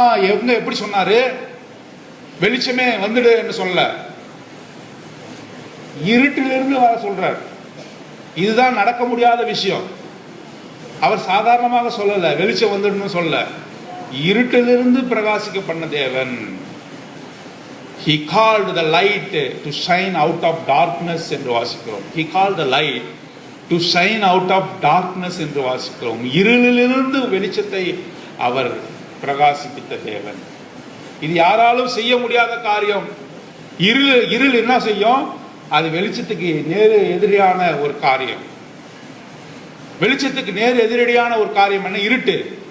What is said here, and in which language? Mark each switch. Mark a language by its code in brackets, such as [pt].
[ta] எங்க எப்படி சொன்னாரு? வெளிச்சமே வந்துடு என்று சொல்ல, இருட்டிலிருந்து வர சொல்றார். இதுதான் நடக்க முடியாத விஷயம். அவர் சாதாரணமாக சொல்லல, வெளிச்சம் வந்துடுன்னு சொல்ல, இருட்டிலிருந்து பிரகாசிக்க பண்ண தேவன். [en] He called the light to shine out of darkness [ta] என்று வாசிக்கிறோம். [en] He called the light to shine out of darkness [ta] என்று வாசிக்கிறோம். இருளிலிருந்து வெளிச்சத்தை அவர் பிரகாசிப்பித்த தேவன். இது யாராலும் செய்ய முடியாத காரியம். இருள் என்ன செய்யும்? அது வெளிச்சத்துக்கு நேர் எதிரியான ஒரு காரியம். வெளிச்சத்துக்கு நேர் எதிரடியான ஒரு காரியம் என்ன? இருட்டு.